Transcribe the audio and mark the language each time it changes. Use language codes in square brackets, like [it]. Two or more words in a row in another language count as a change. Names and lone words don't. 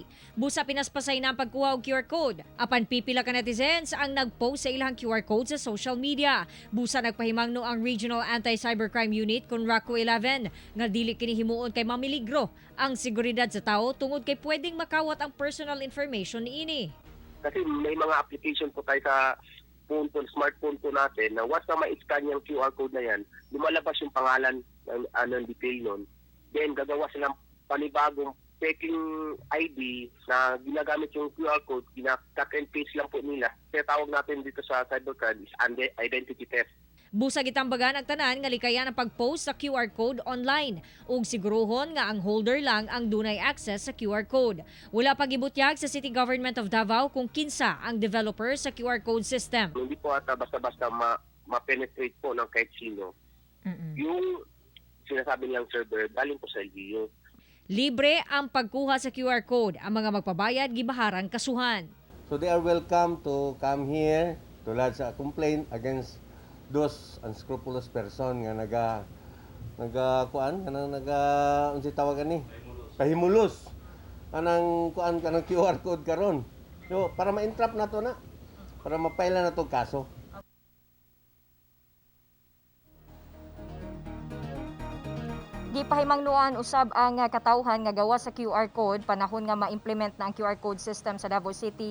[ceb] Busa pinaspasay na ang pagkuha og [en] QR code. [ceb] Apan pipila ka netizens ang nag-post sa ilang [en] QR code [ceb] sa [en] social media. [ceb] Busa nagpahimangno ang [en] Regional Anti-Cybercrime Unit [ceb] kon RACO 11 nga dili kini himuon kay mamiligro ang seguridad sa tao tungod kay pwedeng makawat ang [en] personal information [ceb] niini. [tl] Kasi may mga application po tayo sa phone po, smartphone po natin na once na ma-scan yung [en] QR code [tl] na yan, lumalabas yung pangalan ng detail nun. Then gagawa silang panibagong [en] checking ID [tl] na ginagamit yung [en] QR code, cut and paste [tl] lang po nila. Kaya tawag natin dito sa cybercrime is [en] identity theft. [ceb] Busa gitambagan ang tanan nga likayan ang pag-post sa [en] QR code [ceb] online ug siguruhon nga ang holder lang ang dunay access sa [en] QR code. [ceb] Wala pa gibutyag sa City Government of Davao kung kinsa ang developer sa [en] QR code system. [tl] Hindi po ata basta-basta ma-penetrate po ng kahit sino. Yung sinasabi nilang server, galing po sa LGU. [ceb] Libre ang pagkuha sa [en] QR code. [ceb] Ang mga magpabayad gibaharan kasuhan. [en] So they are welcome to come here to lodge a complaint against those unscrupulous person [ceb] nga unsa tawagan ni? Pahimulos. Kanang kanang [en] QR code [ceb] karon. So para ma-entrap nato na. Para mapaila na tong kaso. Gipahimangnuan usab ang katawhan nga gawa sa [en] QR code [ceb] panahon nga ma-implement na ang [en] QR code system [ceb] sa Davao City.